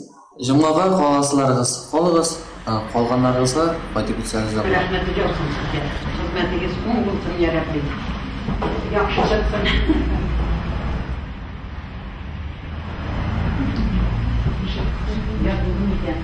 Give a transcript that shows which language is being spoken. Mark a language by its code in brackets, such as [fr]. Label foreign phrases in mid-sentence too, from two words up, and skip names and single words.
[tt] Җомгага каласыларыгыз, калыгыз, калганнарыгызга кайтып китсәгез дә була. [az] Рәхмәт olsun sizə. Xidmətiniz ol olsun ya Rəbbi. Yaxşı çıxsın. Yardım edin.